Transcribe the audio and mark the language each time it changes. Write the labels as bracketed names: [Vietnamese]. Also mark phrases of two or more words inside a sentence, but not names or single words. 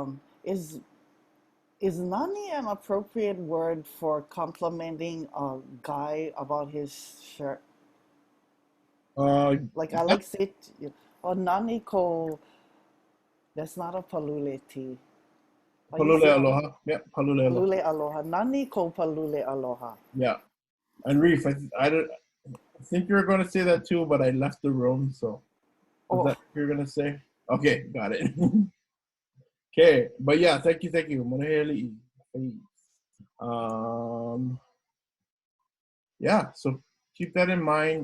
[English] Is nani an appropriate word for complimenting a guy about his shirt? Like I like say, or [Hawaiian] nani ko. [English] That's not a palule tea. [Hawaiian] Palule aloha. Yeah, palule aloha. Palule aloha. Nani ko palule aloha. [English] Yeah. And Reef, I think you were going to say that too, but I left the room, so. Was that what you were going to say? Okay, got it. Okay, but yeah, thank you. Yeah, so keep that in mind.